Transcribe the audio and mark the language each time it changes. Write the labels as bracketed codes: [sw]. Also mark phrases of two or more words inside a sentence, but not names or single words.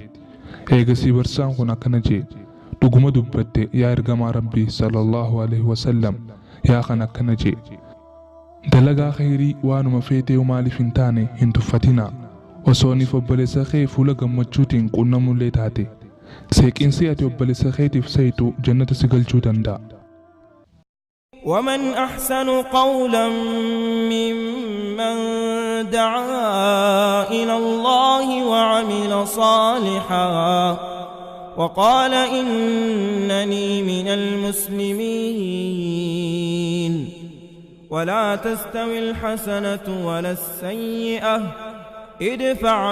[om] Eegasii barsiisaan kun akkana jedhe. Dhuguma dubbatte yaa ergamaa Rabbii [ar] صلى الله عليه وسلم [om] yaa kan akkana jedhe. Dalagaa khayrii waanuma feetee maaliif hin taane hin tuffatinaa. Osoo niif obboleessa kee fuula gammachuutiin qunnamullee taate. Seeqinsi ati obboleessa keetiif seetu jannata si galchuu danda'a. [ar] ومن أحسن قولا ممن دعا إلى الله وعمل صالحا وقال إنني من المسلمين ولا تستوي الحسنة ولا السيئة ادفع